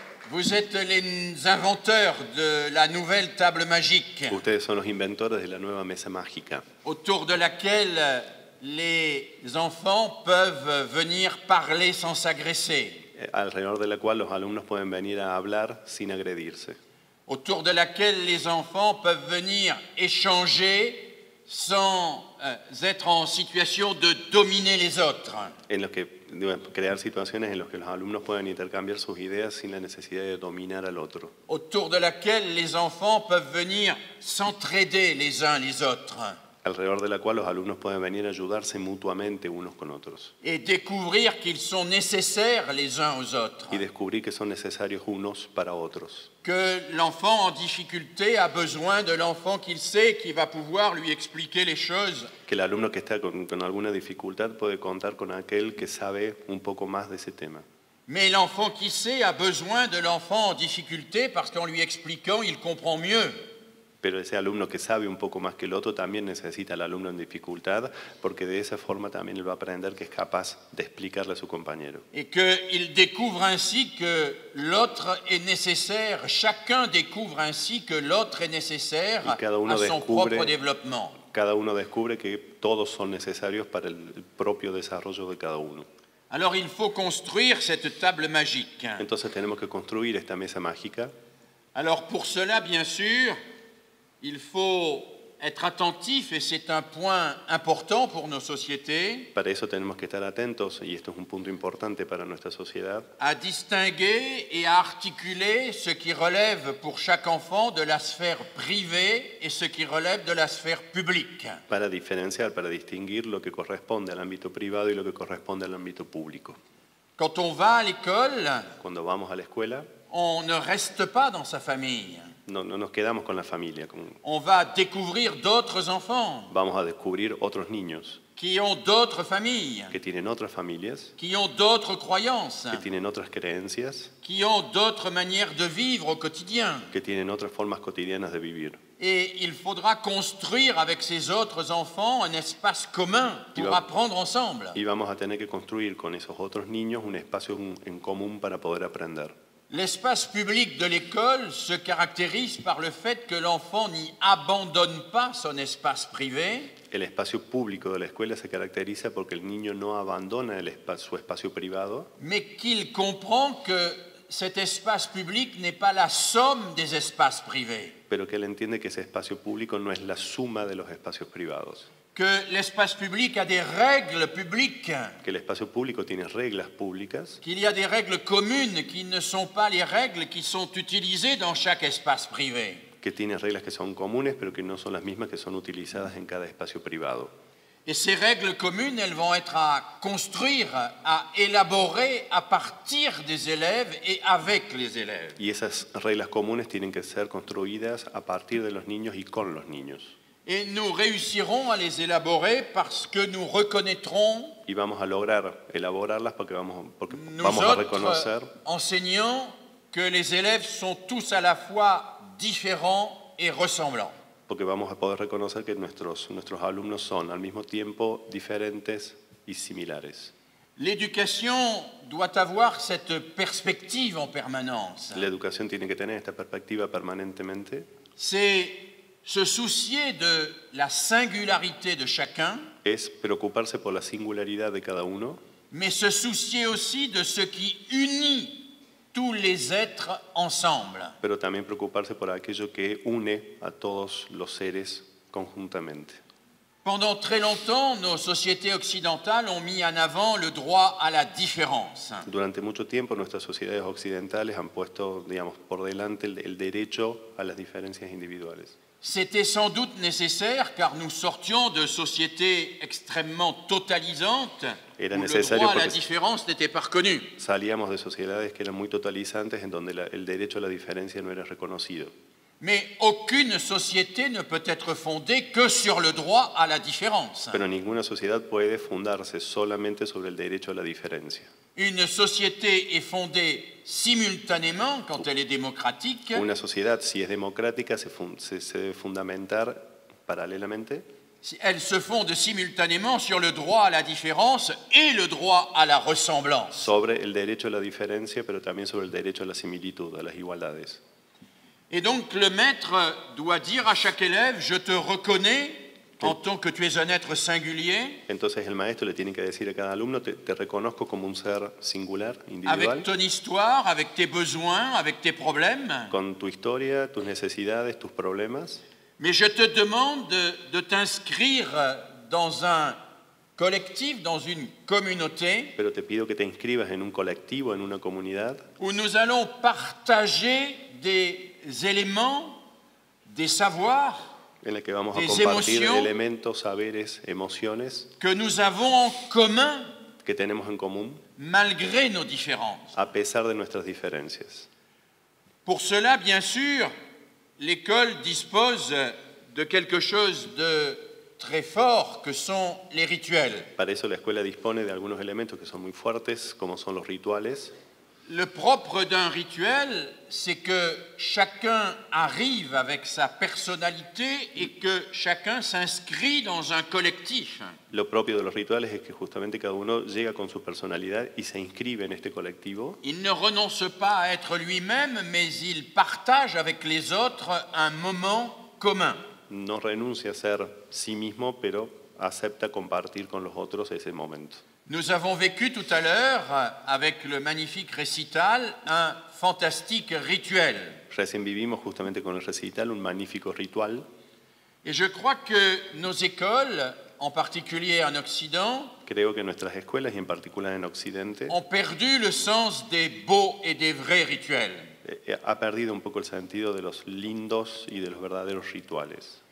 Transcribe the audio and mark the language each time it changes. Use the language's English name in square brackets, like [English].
[French] Vous êtes les inventeurs de la nouvelle table magique, [Spanish] Ustedes son los inventores de la nueva mesa mágica, [French] autour de laquelle les enfants peuvent venir parler sans s'agresser, [Spanish] alrededor de la cual los alumnos pueden venir a hablar sin agredirse, [French] autour de laquelle les enfants peuvent venir échanger sans être en situation de dominer les autres. [Spanish] en los que crear situaciones en las que los alumnos puedan intercambiar sus ideas sin la necesidad de dominar al otro, [French] Autour de laquelle les enfants peuvent venir s'entraider les uns les autres [Spanish] alrededor de la cual los alumnos pueden venir a ayudarse mutuamente unos con otros [French] et découvrir qu'ils sont nécessaires les uns aux autres. [Spanish] y descubrir que son necesarios unos para otros, [French] Que l'enfant en difficulté a besoin de l'enfant qu'il sait qui va pouvoir lui expliquer les choses. [Spanish] que el alumno que está con alguna dificultad puede contar con aquel que sabe un poco más de ese tema. [French] Mais l'enfant qui sait a besoin de l'enfant en difficulté parce qu'en lui expliquant, il comprend mieux. [Spanish] Pero ese alumno que sabe un poco más que el otro también necesita al alumno en dificultad, porque de esa forma también él va a aprender que es capaz de explicarle a su compañero. [French] Et qu'il découvre ainsi que l'autre est nécessaire, chacun découvre ainsi que l'autre est nécessaire [Spanish] Y cada uno [French] à son [Spanish] descubre- [French] propre développement. [Spanish] Cada uno descubre que todos son necesarios para el propio desarrollo de cada uno. [French] Alors il faut construire cette table magique. [Spanish] Entonces tenemos que construir esta mesa mágica. [French] Alors pour cela, bien sûr, il faut être attentif, et c'est un point important pour nos sociétés, [Spanish] Para eso tenemos que estar atentos, y esto es un punto importante para nuestra sociedad, [French] à distinguer et à articuler ce qui relève pour chaque enfant de la sphère privée et ce qui relève de la sphère publique. [Spanish] para diferenciar, para distinguir lo que corresponde al ámbito privado y lo que corresponde al ámbito público. [French] Quand on va à l'école, [Spanish] Cuando vamos a la escuela, [French] on ne reste pas dans sa famille. [Spanish] no nos quedamos con la familia, [French] On va découvrir d'autres enfants [Spanish] vamos a descubrir otros niños [French] qui ont d'autres familles, [Spanish] que tienen otras familias, [French] qui ont d'autres croyances, [Spanish] que tienen otras creencias, [French] qui ont d'autres manières de vivre au quotidien. [Spanish] que tienen otras formas cotidianas de vivir. [French] Et il faudra construire avec ces autres enfants un espace commun pour [Spanish] va- [French] apprendre ensemble. [Spanish] Y vamos a tener que construir con esos otros niños un espacio en común para poder aprender. [French] L'espace public de l'école se caractérise par le fait que l'enfant n'y abandonne pas son espace privé, [Spanish] El espacio público de la escuela se caracteriza porque el niño no abandona su espacio privado, [French] mais qu'il comprend que cet espace public n'est pas la somme des espaces privés, [Spanish] pero que él entiende que ese espacio público no es la suma de los espacios privados, [French] que l'espace public a des règles publiques, [Spanish] que el espacio público tiene reglas públicas, [French] qu'il y a des règles communes qui ne sont pas les règles qui sont utilisées dans chaque espace privé. [Spanish] que tiene reglas que son comunes pero que no son las mismas que son utilizadas en cada espacio privado. [French] Et ces règles communes, elles vont être à construire, à élaborer à partir des élèves et avec les élèves. [Spanish] Y esas reglas comunes tienen que ser construidas a partir de los niños y con los niños. [French] Et nous réussirons à les élaborer parce que nous reconnaîtrons, [Spanish] Y vamos a lograr elaborarlas porque [French] nous [Spanish] vamos a [French] autres [Spanish] reconocer [French] enseignants, que les élèves sont tous à la fois différents et ressemblants. [Spanish] porque vamos a poder reconocer que nuestros alumnos son al mismo tiempo diferentes y similares. [French] L'éducation doit avoir cette perspective en permanence. [Spanish] La educación tiene que tener esta perspectiva permanentemente, [French] C'est se soucier de la singularité de chacun, [Spanish] es preocuparse por la singularidad de cada uno, [French] mais se soucier aussi de ce qui unit tous les êtres ensemble. [Spanish] pero también preocuparse por aquello que une a todos los seres conjuntamente. [French] Pendant très longtemps, nos sociétés occidentales ont mis en avant le droit à la différence. [Spanish] Durante mucho tiempo nuestras sociedades occidentales han puesto, digamos, por delante el derecho a las diferencias individuales. [French] C'était sans doute nécessaire car nous sortions de sociétés extrêmement totalisantes [Spanish] Era [French] où le [Spanish] necesario [French] droit à la [Spanish] porque- [French] différence n'était pas reconnu. [Spanish] Salíamos de sociedades que eran muy totalizantes en donde el derecho a la diferencia no era reconocido. [French] Mais aucune société ne peut être fondée que sur le droit à la différence. [Spanish] Pero ninguna sociedad puede fundarse solamente sobre el derecho a la diferencia. [French] Une société est fondée simultanément quand elle est démocratique [Spanish] Una sociedad, si es democrática, se debe fundamentar paralelamente. [French] elle se fonde simultanément sur le droit à la différence et le droit à la ressemblance. [Spanish] Sobre el derecho a la diferencia, pero también sobre el derecho a la similitud, a las igualdades. [French] Et donc le maître doit dire à chaque élève, je te reconnais en tant que tu es un être singulier, [Spanish] Entonces el maestro le tiene que decir a cada alumno, te reconozco como un ser singular, individual, [French] avec ton histoire, avec tes besoins, avec tes problèmes, [Spanish] con tu historia, tus necesidades, tus problemas, [French] mais je te demande de t'inscrire dans un collectif, dans une communauté, [Spanish] pero te pido que te inscribas en un colectivo, en una comunidad, [French] où nous allons partager des éléments, des savoirs [Spanish] en la que vamos a [French] des [Spanish] compartir [French] emotions [Spanish] elementos, saberes, emociones [French] que nous avons en commun [Spanish] que tenemos en común [French] malgré nos différences. [Spanish] a pesar de nuestras diferencias. [French] Pour cela, bien sûr, l'école dispose de quelque chose de très fort que sont les rituels. [Spanish] Para eso la escuela dispone de algunos elementos que son muy fuertes, como son los rituales. [French] Le propre d'un rituel, c'est que chacun arrive avec sa personnalité et que chacun s'inscrit dans un collectif. [Spanish] Lo propio de los rituales es que justamente cada uno llega con su personalidad y se inscribe en este colectivo. [French] Il ne renonce pas à être lui-même, mais il partage avec les autres un moment commun. [Spanish] No renuncia a ser sí mismo, pero acepta compartir con los otros ese momento. [French] Nous avons vécu tout à l'heure, avec le magnifique récital, un fantastique rituel. [Spanish] Recién vivimos justamente con el recital un magnífico ritual. [French] Et je crois que nos écoles, en particulier en Occident, [Spanish] Creo que nuestras escuelas, y en particular en Occidente, [French] ont perdu le sens des beaux et des vrais rituels. [Spanish] ha perdido un poco el sentido de los lindos y de los verdaderos rituales.